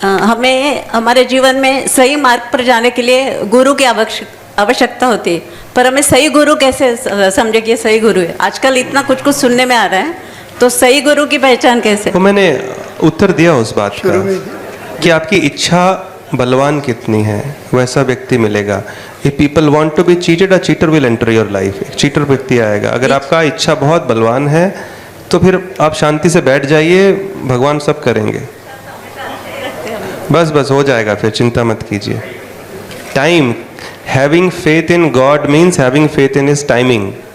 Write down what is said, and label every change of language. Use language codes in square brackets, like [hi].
[hi] हमें हमारे जीवन में सही मार्ग पर जाने के लिए गुरु की आवश्यकता होती है, पर हमें सही गुरु कैसे समझे कि सही गुरु है? आजकल इतना कुछ सुनने में आ रहा है, तो सही गुरु की पहचान कैसे? तो मैंने उत्तर दिया उस बात का कि आपकी इच्छा बलवान कितनी है वैसा व्यक्ति मिलेगा। [en] If people want to be cheated, a cheater will enter your life. [hi] एक चीटर व्यक्ति आएगा. अगर आपका इच्छा बहुत बलवान है तो फिर आप शांति से बैठ जाइए, भगवान सब करेंगे. बस हो जाएगा, फिर चिंता मत कीजिए. [en] Time, having faith in God means having faith in his timing.